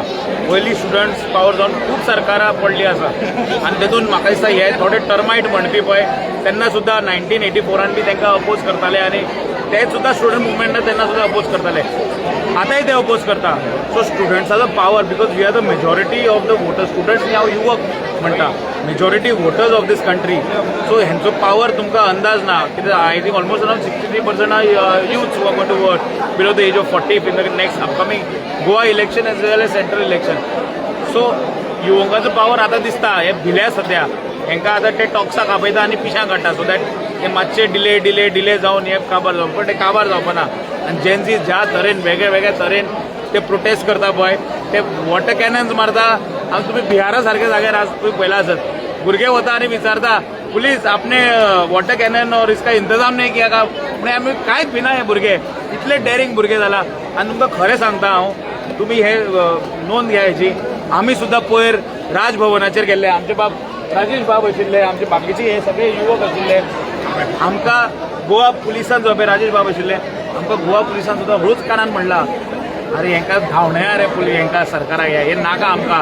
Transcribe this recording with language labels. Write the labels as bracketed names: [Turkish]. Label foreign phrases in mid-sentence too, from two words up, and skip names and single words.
[Konkani] पयलीं [English] students power [Konkani] जावन खूब सरकारां पडली आसा आनी तेतून म्हाका दिसता हे थोडे टर्मायट म्हणपी पळय तेन्ना सुद्दां 1984 बी तांकां अपोज करताले आनी ते सुद्दां स्टुडंट मुवमेंटान तेन्ना सुद्दां अपोज करताले. आतांय ते अपोज करता. सो स्टुडंट्साचो पावर, [English] because we are the majority of the voters. [Konkani] स्टुडंट्स हांव युवक म्हणटा, [English] majority voters of this country. [Konkani] सो हेंचो पावर तुमकां अंदाज ना. [English] कित्याक I think almost around 63% are youths who are going to vote below the age of 40 in the next upcoming Goa election as well as central election. [Konkani] सो युवकांचो पावर आतां दिसता. हे भिल्या सद्या, हांकां आतां ते टॉक्साक आपयता आनी पिशां काडटा, [English] so that [Konkani] ते मातशे डिले जावन हे काबार जावन, पण ते काबार जावपाना. आनी जेन्सी ज्या तरेन वेगळ्या तरेन ते प्रोटेस्ट करता पळय, ते [English] water cannons [Konkani] मारता. आनी तुमी बिहारा सारके जाग्यार आज तुमी पळयला आसत, भुरगे वता आनी विचारता, [Hindi] पुलीस आपने वॉटर कॅनन और इसका इंतजाम नाही किया का? [Konkani] म्हणजे आमी कांयच भिना हे भुरगे, इतले डेरिंग भुरगे जाला. आनी तुमकां खरें सांगता हांव, तुमी हे नोंद घ्या हेची. आमी सुद्दां पयर राजभवनाचेर गेल्ले, आमचे बाब राजेश बाब आशिल्ले, आमचे बाकीचे हे सगळे युवक आशिल्ले. आमकां गोवा पुलिसान जो पळय राजेश बाब आशिल्ले, आमकां गोवा पुलिसान सुद्दां हळूच कानान म्हणला, अरे हांकां धांवण्या रे पुलीस, हांकां सरकाराक हे नाका आमकां.